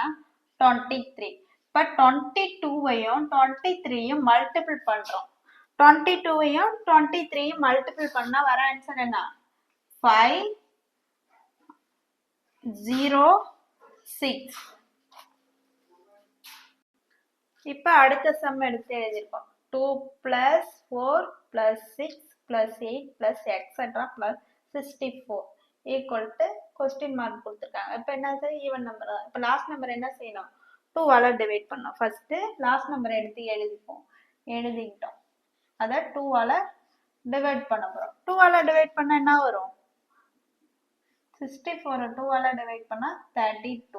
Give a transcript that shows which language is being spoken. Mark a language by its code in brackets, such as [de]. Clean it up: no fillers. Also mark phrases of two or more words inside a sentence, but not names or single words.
[ta] 23. இப்ப 22வையும் 23யும் மல்டிபிள் பண்றோம். 22வையும் 23யும் மல்டிபிள் பண்ணா வர ஆன்சர் என்ன? 506. இப்ப அடுத்த சம் எடுத்து எழுதிருக்கோம். [en] 2 plus 4 plus 6 plus 8 plus etc plus 64 equal to question mark [ta] கொடுத்திருக்காங்க. இப்ப என்னது? [en] even number தான். [ta] இப்ப [en] last number [ta] என்ன செய்யணும்? 2ஆல டிவைட் பண்ணோம். [en] first last number [ta] எடுத்து எழுதிக்கிட்டோம். அத 2ஆல டிவைட் பண்ண போறோம். 2ஆல டிவைட் பண்ணா என்ன வரும்? 64 2ஆல டிவைட் பண்ணா 32.